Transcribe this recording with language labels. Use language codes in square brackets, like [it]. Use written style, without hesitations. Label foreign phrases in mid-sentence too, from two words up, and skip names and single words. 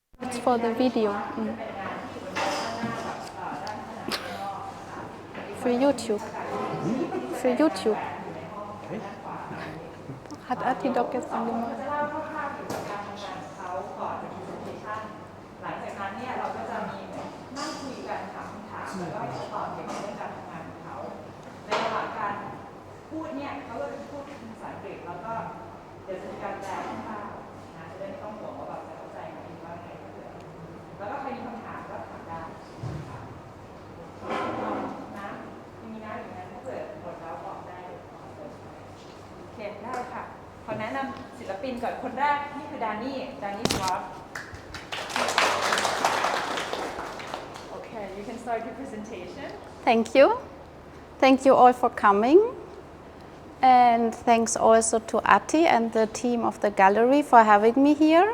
[en] It's for the video. [de] Für YouTube. Für YouTube. Hat Atti doch gestern gemacht. [th] หลังจากนั้นเนี่ยเราก็จะมีนั่งคุยกันถามคำถามแล้วก็ให้เขาตอบเกี่ยวกับเรื่องการทำงานของเขาในระหว่างการพูดเนี่ยเขาก็จะพูดภาษาอังกฤษแล้วก็เดี๋ยวจะมีการแปลให้ฟังนะจะได้ไม่ต้องห่วงว่าแบบจะเข้าใจไหมว่าไงแล้วก็ใครมีคำถามก็ถามได้ นะมีนะอย่างนั้นถ้าเกิดหมดแล้วบอกได้โอเคได้ค่ะขอแนะนำศิลปินก่อนคนแรกนี่คือ Danni Schwaag [en] Okay, you can start your presentation. Thank you. Thank you all for coming. And thanks also to Atti and the team of the gallery for having me here.